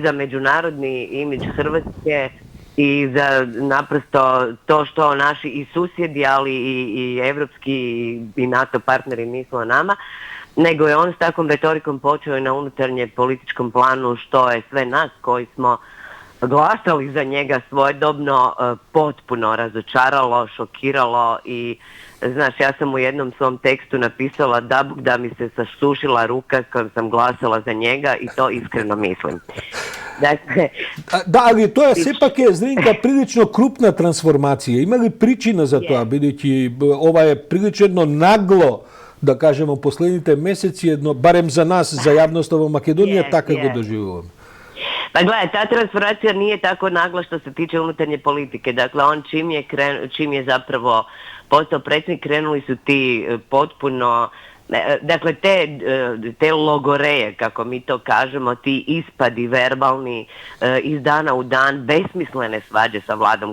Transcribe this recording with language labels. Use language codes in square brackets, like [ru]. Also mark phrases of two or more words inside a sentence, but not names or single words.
[hr] za međunarodni imidž Hrvatske i za naprosto to što naši i susjedi, ali i evropski i NATO partneri misle o nama, nego je on s takvom retorikom počeo i na unutarnje političkom planu, što je sve nas koji smo glasali za njega svojedobno potpuno razočaralo, šokiralo i znaš, ja sam u jednom svom tekstu napisala da mi se sasušila ruka s kojom sam glasala za njega i to iskreno mislim. Dakle, [mk] да, али тоа сепак е, Здринка, прилично крупна трансформација. Има ли причина за тоа, бидејќи ова е прилично нагло, да кажеме, последните месеци, едно, барем за нас, за јавноста во Македонија, така го доживуваме? [hr] Pa gledaj, ta transformacija nije tako nagla što se tiče unutarnje politike. Dakle, on čim je zapravo postao predsjednik, krenuli su ti potpuno, dakle, te logoreje, kako mi to kažemo, ti ispadi verbalni iz dana u dan, besmislene svađe sa vladom.